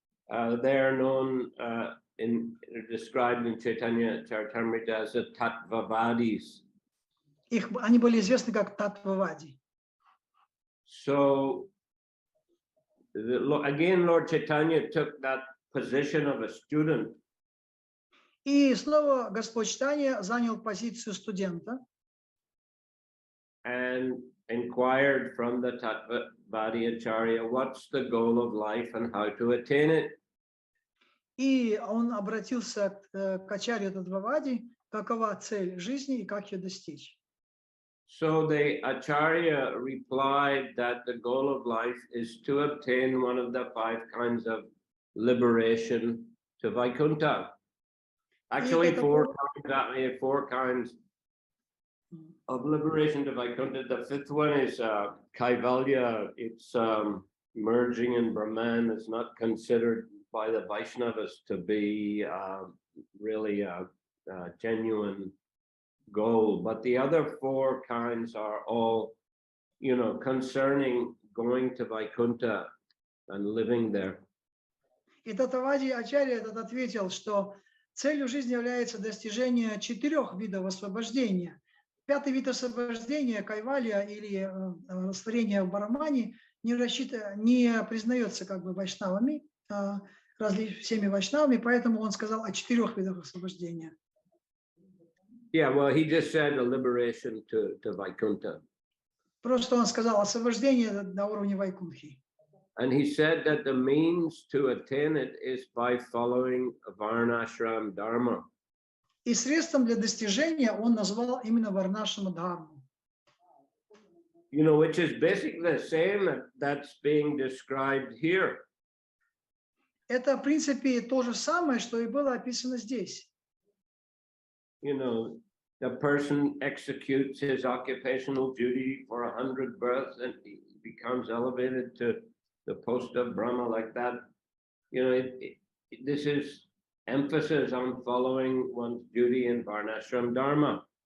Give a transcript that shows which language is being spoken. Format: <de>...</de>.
<en>They are known described in Chaitanya Charitamrita as the Tattvavadis.</en> <ru>Они были известны как Таттвавади.</ru> <en>So again, Lord Chaitanya took that position of a student.</en> <ru>И снова Господь Чайтанья занял позицию студента.</ru> <en>And inquired from the Tattvavadi Acharya, what's the goal of life and how to attain it?</en> <ru>И он обратился к Ачарье Таттвавади, какова цель жизни и как ее достичь.</ru> <en>So the Acharya replied that the goal of life is to obtain one of the 5 kinds of liberation to Vaikuntha. Actually, 4 kinds of liberation to Vaikuntha. The 5th one is Kaivalya. It's merging in Brahman. It's not considered by the Vaishnavas to be really a genuine goal. But the other 4 kinds are all, concerning going to Vaikuntha and living there.</en> <ru>И Таттвавади Ачарья этот ответил, что целью жизни является достижение 4 видов освобождения. 5-й вид освобождения, кайвалья или растворение в Брахмане, не признается как бы вайшнавами, всеми вайшнавами, поэтому он сказал о 4 видах освобождения.</ru> <en>Yeah, well, he just said a liberation to Vaikuntha.</en> <ru>Просто он сказал освобождение на уровне Вайкунхи.</ru> <en>And he said that the means to attain it is by following Varnashram Dharma.</en> <ru>И средством для достижения он назвал именно Варнашрама Дхарму.</ru> <en>Which is basically the same that's being described here.</en> <ru>Это, в принципе, то же самое, что и было описано здесь.</ru> <en>The person executes his occupational duty for 100 births and he becomes elevated to the post of Brahma like that. This is emphasis on following one's duty in Varnashram Dharma.</en>